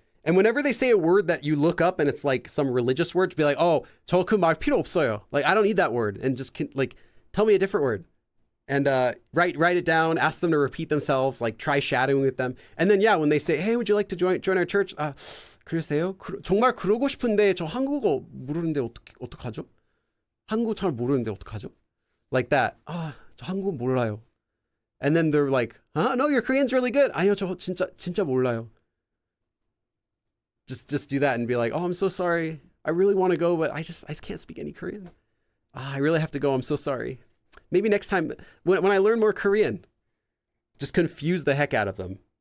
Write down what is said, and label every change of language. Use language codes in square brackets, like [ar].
[en] And whenever they say a word that you look up and it's like some religious word, to be like, oh, [ko] 저 그 말 필요 없어요. [en] Like, I don't need that word. And just like, tell me a different word. And write it down, ask them to repeat themselves, like try shadowing with them. And then, yeah, when they say, hey, would you like to join our church? [ko] 그러세요? 정말 그러고 싶은데 저 한국어 모르는데 어떡하죠? 한국어 잘 모르는데 어떡하죠? [en] Like that. [ko] 저 한국어 몰라요. [en] And then they're like, no, your Korean's really good. [ko] 아니요, 저 진짜 몰라요. [en] Just do that and be like, oh, I'm so sorry. I really want to go, but I can't speak any Korean. I really have to go. I'm so sorry. Maybe next time when I learn more Korean, just confuse the heck out of them.